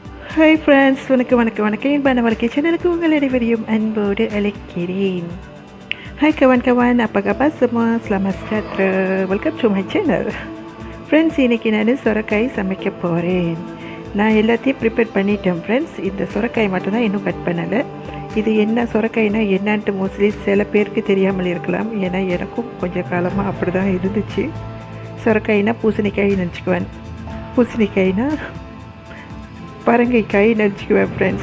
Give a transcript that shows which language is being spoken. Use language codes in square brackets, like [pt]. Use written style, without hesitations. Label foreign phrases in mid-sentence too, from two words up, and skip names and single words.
[en] Hi friends, [ta] வணக்கம். Pannungga சேனலுக்கு உங்கள் அனைவரையும் அன்போடு அழைக்கிறேன். [ms] Hai kawan-kawan, apa khabar semua? Selamat sejahtera. [en] Welcome to my channel. [ta] ஃப்ரெண்ட்ஸ், இன்றைக்கி நான் சொரக்காய் சமைக்க போகிறேன். நான் எல்லாத்தையும் ப்ரிப்பேர் பண்ணிட்டேன் ஃப்ரெண்ட்ஸ். இந்த சொரக்காய் மட்டும்தான் இன்னும் கட் பண்ணலை. இது என்ன சொரக்காய்னா என்னான்ட்டு மோஸ்ட்லி சில பேருக்கு தெரியாமல் இருக்கலாம். ஏன்னா எனக்கும் கொஞ்சம் காலமாக அப்படி தான் இருந்துச்சு. சொரக்காய்னா பூசணிக்காய் நினச்சிக்குவேன், பூசணிக்காய்னா பரங்கைக்காய் நினச்சிக்குவேன் ஃப்ரெண்ட்ஸ்.